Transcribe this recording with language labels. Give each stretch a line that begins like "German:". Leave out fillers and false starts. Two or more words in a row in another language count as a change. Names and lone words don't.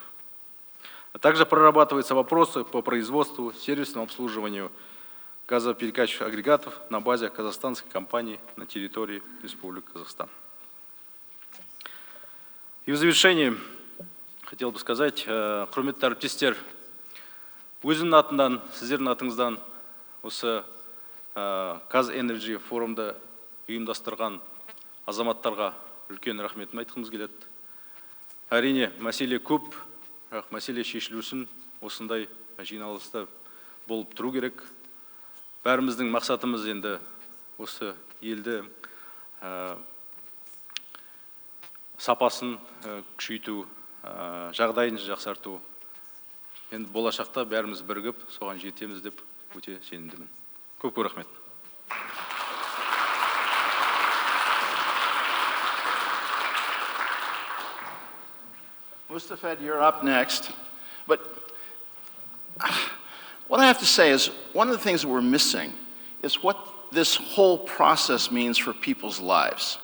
Russian: А также прорабатываются вопросы по производству, сервисному обслуживанию газоперекачивающих агрегатов на базе казахстанской компании на территории Республики Казахстан. И в завершении хотел бы сказать,
Kazakh: құрметті әріптестер, өзімнің атымдан, сіздердің атыңыздан осы Казэнерджи форумда ұйымдастырған азаматтарға үлкен рахметімді айтқымыз келеді. Әрине, мәселе көп, бірақ мәселе шешілу үшін осындай жиналыста болып тұру керек. Бәріміздің мақсатымыз енді осы елді сапасын күшейту, жағдайын жақсарту. Енді болашақта бәріміз бірігіп, соған жетеміз деп өте сенімдімін. Көп рахмет.
English: Mustafa, you're up next. But what I have to say is, one of the things that we're missing is what this whole process means for people's lives.